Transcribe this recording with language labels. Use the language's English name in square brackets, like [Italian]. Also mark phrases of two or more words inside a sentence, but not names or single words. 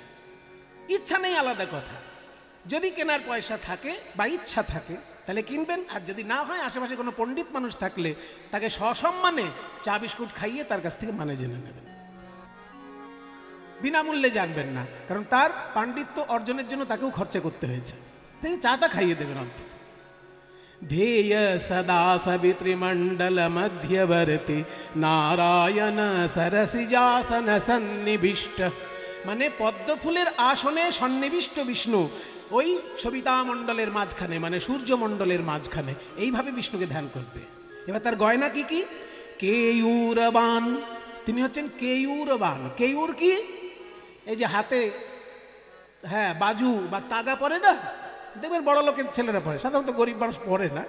[Bangla] ইচ্ছা নেই আলাদা কথা, যদি কেনার পয়সা থাকে বা ইচ্ছা থাকে তাহলে কিনবেন, আর যদি না হয় আশেপাশে কোনো পণ্ডিত মানুষ থাকলে তাকে সসম্মানে চা বিস্কুট খাইয়ে তার কাছ থেকে মানে জেনে নেবেন। বিনামূল্যে জানবেন না, কারণ তার পাণ্ডিত্য অর্জনের জন্য তাকেও খরচা করতে হয়েছে, তাই চাটা খাইয়ে দেবেন অন্তত। [Sanskrit] ध्येय सदा सवितृमण्डल मध्यवर्ती नारायण सरसिजासन सन्निविष्ट [Bangla] মানে পদ্মফুলের আসনে সন্নিবিষ্ট বিষ্ণু ওই সবিতা মণ্ডলের মাঝখানে, মানে সূর্যমণ্ডলের মাঝখানে। এইভাবে বিষ্ণুকে ধ্যান করবে। এবার তার গয়না কি কি? কেয়ূরবান, তিনি হচ্ছেন কেয়ূরবান। কেয়ূর কি? এই যে হাতে, হ্যাঁ, বাজু বা তাগা পরে না, দেখবেন বড় লোকের ছেলেরা পড়ে, সাধারণত গরিব মানুষ পড়ে না।